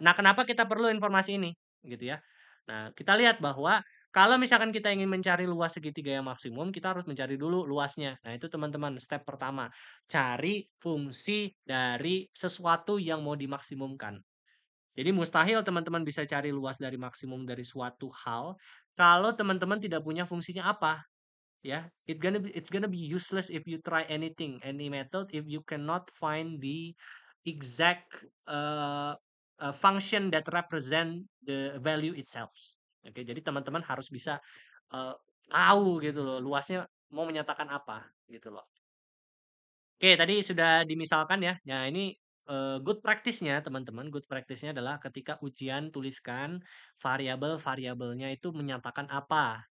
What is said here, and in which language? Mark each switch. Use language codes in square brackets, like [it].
[id] Nah, kenapa kita perlu informasi ini? Gitu ya. Nah, kita lihat bahwa kalau misalkan kita ingin mencari luas segitiga yang maksimum, kita harus mencari dulu luasnya. Nah, itu teman-teman, step pertama. Cari fungsi dari sesuatu yang mau dimaksimumkan. Jadi mustahil teman-teman bisa cari luas dari maksimum dari suatu hal kalau teman-teman tidak punya fungsinya apa. [en] Ya, it's gonna be useless if you try anything, any method if you cannot find the exact function that represent the value itself. [id] Oke, jadi teman-teman harus bisa uh, tahu gitu loh luasnya mau menyatakan apa gitu loh. Oke, tadi sudah dimisalkan ya. Nah, ini good practice-nya teman-teman. Good practice-nya adalah ketika ujian tuliskan variabel-variabelnya itu menyatakan apa.